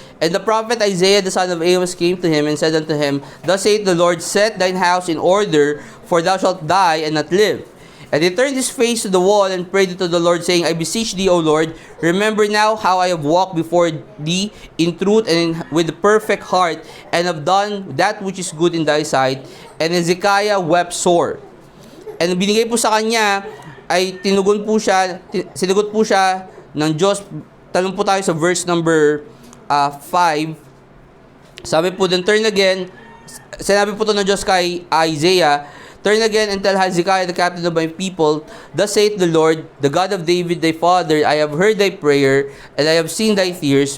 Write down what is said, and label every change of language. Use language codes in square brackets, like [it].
[en] And the prophet Isaiah the son of Amos came to him and said unto him, thus saith the Lord, set thine house in order, for thou shalt die and not live. And he turned his face to the wall and prayed unto the Lord, saying, I beseech thee, O Lord, remember now how I have walked before thee in truth and with a perfect heart, and have done that which is good in thy sight. And Hezekiah wept sore. [tl] And binigay po sa kanya, ay sinagot po siya ng Diyos. Talong po tayo sa verse number 5. Sabi po dun, [en] turn again, [tl] sinabi po to ng Diyos kay Isaiah, [en] turn again and tell Hezekiah the captain of my people, thus saith the Lord, the God of David thy father, I have heard thy prayer, and I have seen thy tears.